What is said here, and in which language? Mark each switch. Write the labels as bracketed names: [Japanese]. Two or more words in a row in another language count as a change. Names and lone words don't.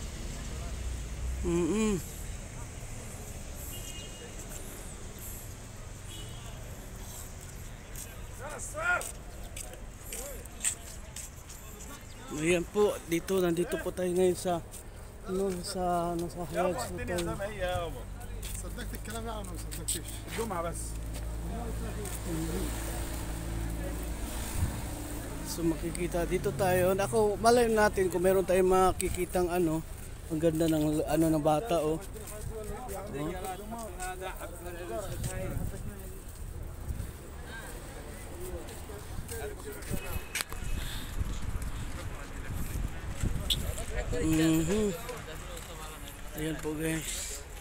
[Filipino] Ayan po, nandito po tayo ngayon sa nasa Hyatt Hotel. [Arabic] صدقت الكلام ده ولا ما صدقتش؟ الجمعة بس. [Filipino] So makikita dito tayo. Ako malay natin kung meron tayong makikitang ano, ang ganda ng ano ng bata oh. Ayan po guys.